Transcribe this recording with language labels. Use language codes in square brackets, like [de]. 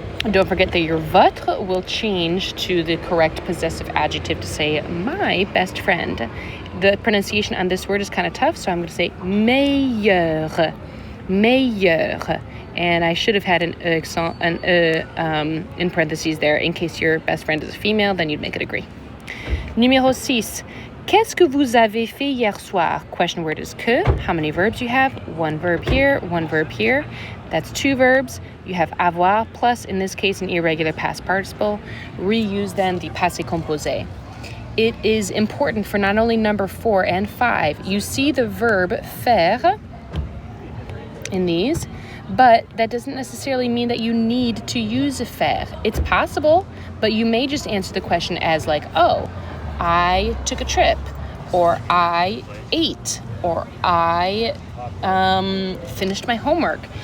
[en] Don't forget that your votre will change to the correct possessive adjective to say my best friend. The pronunciation on this word is kind of tough, so I'm going to say meilleur. Meilleur. And I should have had an accent, in parentheses there in case your best friend is a female, then you'd make it agree. [fr] Numéro 6. Qu'est-ce que vous avez fait hier soir? [en] Question word is que. How many verbs you have? One verb here, one verb here. That's two verbs. You have avoir plus, in this case, an irregular past participle. Reuse then the passé composé. It is important for not only number 4 and 5. You see the verb faire in these, but that doesn't necessarily mean that you need to use a faire. It's possible, but you may just answer the question as like, oh, I took a trip, or I ate, or I finished my homework.